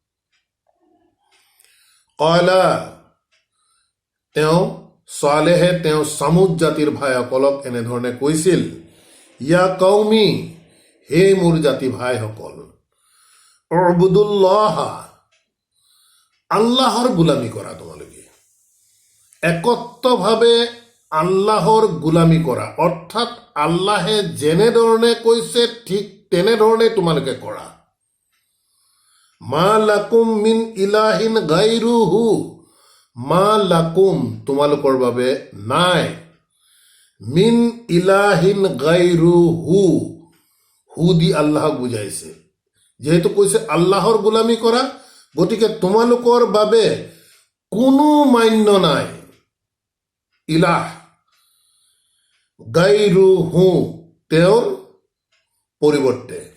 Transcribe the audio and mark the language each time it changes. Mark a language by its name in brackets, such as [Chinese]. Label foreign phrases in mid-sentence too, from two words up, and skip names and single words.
[Assamese] ক্বালা, সালেহে সামুদ জাতিৰ ভাইসকলক এনেধৰণে কৈছিল, [Arabic] يا قوم, [Assamese] হে মোৰ জাতি ভাইসকল, উবুদুল্লাহা, আল্লাহৰ গোলামী কৰা। তোমালোকে একত্ৰভাৱে আল্লাহৰ গোলামী কৰা, অৰ্থাৎ আল্লাহে যেনেধৰণে কৈছে ঠিক তেনেধৰণে তোমালোকে কৰা। [Arabic] ما لكم من إله غيره ما لكم, [Assamese] তোমালোকৰ বাবে নাই, [Arabic] من إله غيره, [Assamese] হু দি আল্লাহক বুজাইছে। যেহেতু কৈছে আল্লাহৰ গোলামী কৰা, গতিকে তোমালোকৰ বাবে কোনো মান্য নাই [Arabic] إله غيره, [Assamese] তেওঁৰ পৰিৱৰ্তে।